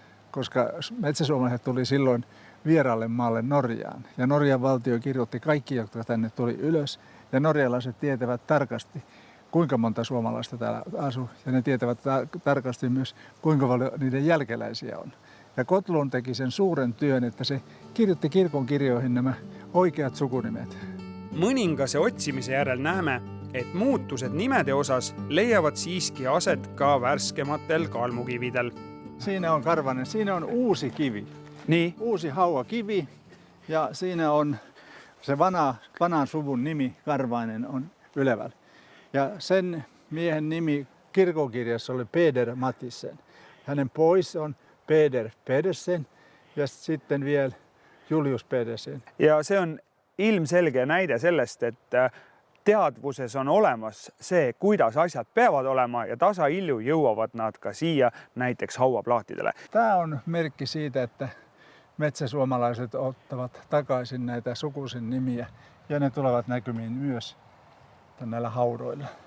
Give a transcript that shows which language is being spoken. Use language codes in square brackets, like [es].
[fi] Koska metsäsuomalaiset tuli silloin vieraalle maalle Norjaan ja Norjan valtio kirjoitti kaikki, jotka tänne tuli ylös ja norjalaiset tietävät tarkasti, kuinka monta suomalaista täällä asuu ja ne tietävät tarkasti myös, kuinka paljon niiden jälkeläisiä on. Ja Gottlund teki sen suuren työn, että se kirjoitti kirkon kirjoihin nämä oikeat sukunimet. [et] Mõningase otsimise järel näeme, et muutused nimede osas leiavad siiski aset ka värskematel kalmukividel. [fi] Siinä on karvanen, siinä on uusi kivi. Niin. Uusi hauakivi ja siinä on se vanhan suvun nimi, Karvainen, on ylevällä. Ja sen miehen nimi kirkokirjassa oli Peder Matisen. Hänen pois on Peder Pedersen ja sitten vielä Julius Pedersen. [et] Ja see on ilmselge näide sellest, et teadvuses on olemas see, kuidas asjad peavad olema ja tasahilju jõuavad nad ka siia näiteks hauaplaatidele. [fi] Tämä on merkki siitä, että metsäsuomalaiset ottavat takaisin näitä sukuisen nimiä ja ne tulevat näkymiin myös näillä haudoilla.